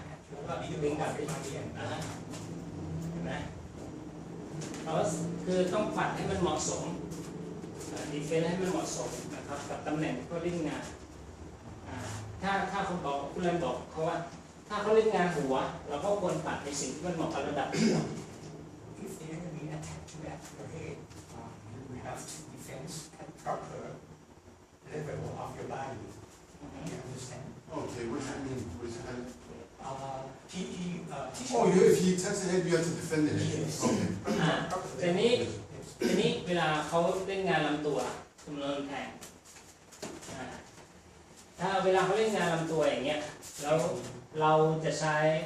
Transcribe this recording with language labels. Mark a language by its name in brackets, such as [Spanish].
[Thai] แล้วก็ดึงกลับไปเห็นไหมเราคือต้องฝัดให้มันเหมาะสมดีเฟนส์ให้มันเหมาะสมนะครับกับตำแหน่งที่เขาเล่นงานถ้าคุณบอกคุณเล่นบอกเขาว่าถ้าเขาเล่นงานหัวเราก็ควรปัดในสิ่งที่มันเหมาะกับระดับหัว [English] If the enemy attack you at your head, you have to defend at proper level of your body. You understand? Okay, what does that mean? What does that mean? If he attacks the head, you have to defend it. Okay. [Thai] ทีนี้เวลาเขาเล่นงานลำตัวจำนวนแทงถ้าเวลาเขาเล่นงานลำตัวอย่างเงี้ยแล้วเราจะใช้